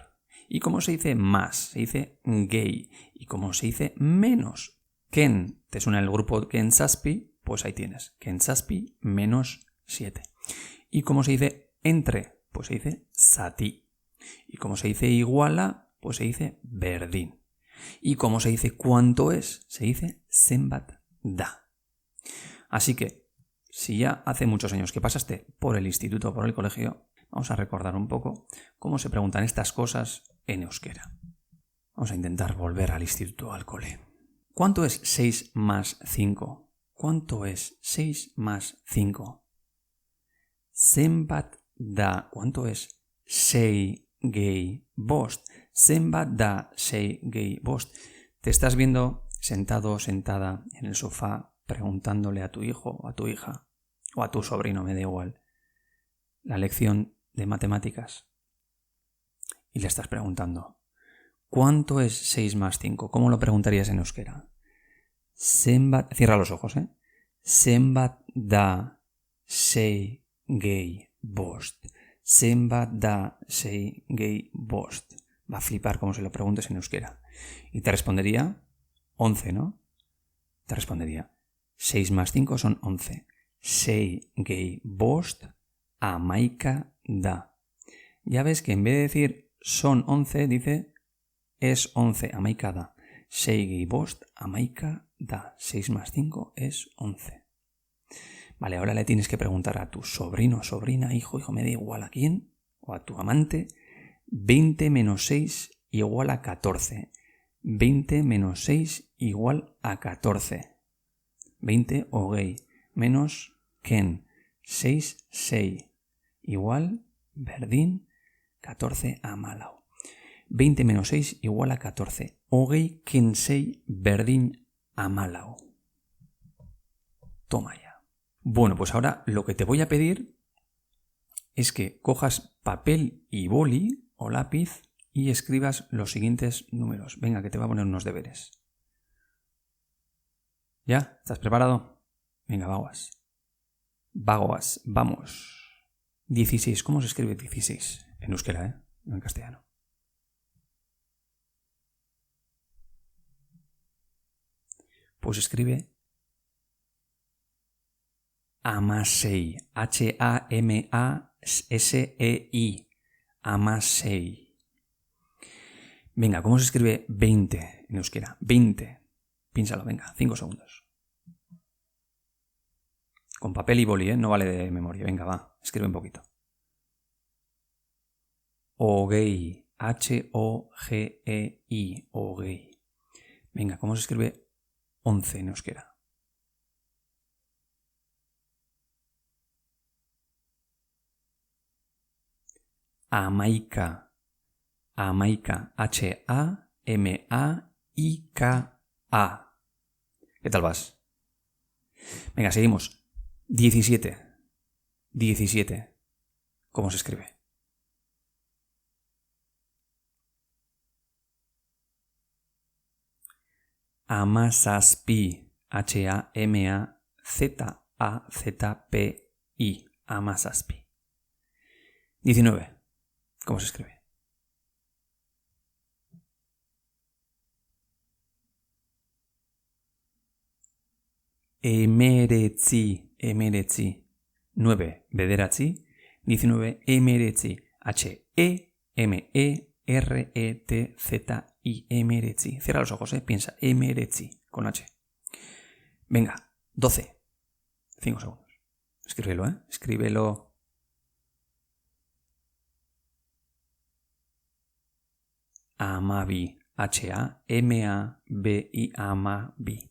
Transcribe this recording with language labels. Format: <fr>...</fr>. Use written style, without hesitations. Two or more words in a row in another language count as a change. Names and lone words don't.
<es>¿Y cómo se dice más? Se dice gei. ¿Y cómo se dice menos? Ken. ¿Te suena el grupo Kensaspi? Pues ahí tienes. Kensaspi menos 7. ¿Y cómo se dice entre? Pues se dice sati. ¿Y cómo se dice iguala? Pues se dice berdin. ¿Y cómo se dice cuánto es? Se dice</es> <eu>zenbat da.</eu> <es>Así que, si ya hace muchos años que pasaste por el instituto o por el colegio, vamos a recordar un poco cómo se preguntan estas cosas en euskera. Vamos a intentar volver al instituto o al cole. ¿Cuánto es 6 más 5? ¿Cuánto es 6 más 5?</es> <eu>Zenbat da.</eu> <es>¿Cuánto es 6</es> <eu>gehi bost? Zenbat da 6 gehi bost.</eu> <es>Te estás viendo sentado o sentada en el sofá preguntándole a tu hijo o a tu hija o a tu sobrino, me da igual, la lección de matemáticas y le estás preguntando ¿cuánto es 6 más 5? ¿Cómo lo preguntarías en euskera? Zenbat, cierra los ojos,</es> <eu>Zenbat da 6 gehi bost. Zenbat da 6 gehi bost.</eu> <es>Va a flipar como se lo preguntes en euskera. Y te respondería 11, ¿no? Te respondería 6 más 5 son 11.</es> <eu>6 gehi bost amaika da.</eu> <es>Ya ves que en vez de decir son 11, dice es 11,</es> <eu>amaika da. 6 gehi bost amaika da.</eu> <es>6 más 5 es 11. Vale, ahora le tienes que preguntar a tu sobrino, sobrina, hijo, me da igual a quién, o a tu amante, 20 menos 6 igual a 14. 20 menos 6 igual a 14.</es> <eu>20 hogei menos ken 6 sei igual berdin 14 amalau.</eu> <es>20 menos 6 igual a 14.</es> <eu>Hogei ken sei berdin amalau.</eu> <es>Toma ya. Bueno, pues ahora lo que te voy a pedir es que cojas papel y boli o lápiz y escribas los siguientes números. Venga, que te voy a poner unos deberes. ¿Ya? ¿Estás preparado? Venga, vaguas. Vaguas, vamos. 16. ¿Cómo se escribe 16? En euskera, no en castellano. Pues escribe Amasei.</es> <eu>H-A-M-A-S-E-I. Amasei.</eu> <es>Venga, ¿cómo se escribe 20 en euskera? 20. Piénsalo, venga, 5 segundos. Con papel y boli, no vale de memoria. Venga, va, escribe un poquito.</es> <eu>Hogei. H-O-G-E-I. Hogei.</eu> <es>Venga, ¿cómo se escribe 11 en euskera?</es> <eu>Amaika. Amaika. H-A-M-A-I-K-A.</eu> <es>¿Qué tal vas? Venga, seguimos. 17. 17. ¿Cómo se escribe?</es> <eu>Amasazpi. H-A-M-A-Z-A-Z-P-I.</eu> <es>Amasazpi. 19. ¿Cómo se escribe?</es> <eu>Emeretzi. Emeretzi. 9. Bederatzi. 19. Emeretzi. H-E-M-E-R-E-T-Z-I. Emeretzi.</eu> <es>Cierra los ojos, piensa. Emeretzi. Con H. Venga. 12. 5 segundos. Escríbelo, Escríbelo. Amabi.</es> <eu>H-A-M-A-B-I. Amabi.</eu>